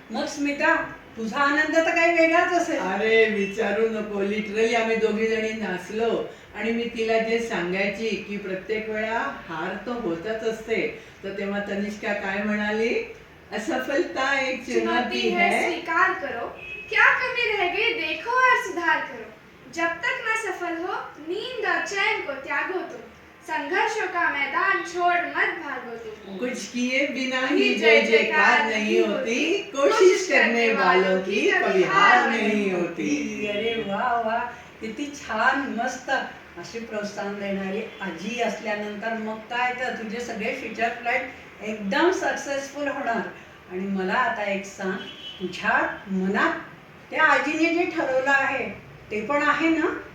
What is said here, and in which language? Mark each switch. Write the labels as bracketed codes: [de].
[mr] मग स्मिता, तुझा आनंद तर काही वेगळाच असेल. अरे विचारू नको, लिटरली आम्ही दोघी जणी नाचलो आणि मी तिला जे सांगायची की प्रत्येक वेळा हार तर होतच असते, तर तेव्हा तनिष्का काय म्हणाली, [hi] असफलता एक चुनौती है, स्वीकार करो, क्या कमी रह गई देखो और सुधार करो, जब तक न सफल हो नींद और चैन को त्यागो तुम, संघर्षों का मैदान छोड़ मत भागो तुम, कुछ किए बिना ही जय जयकार नहीं होती, कोशिश करने वालों की कभी हार नहीं होती. [mr] अरे वा वा, किती छान. मस्त अशी प्रोत्साहन देणारी आजी असल्यानंतर मग काय तर तुझे सगळे फ्युचर प्लॅन एकदम सक्सेसफुल होणार. आणि मला आता एक सांग, तुझ्या मनात त्या आजीने जे ठरवलं आहे ते पण आहे ना?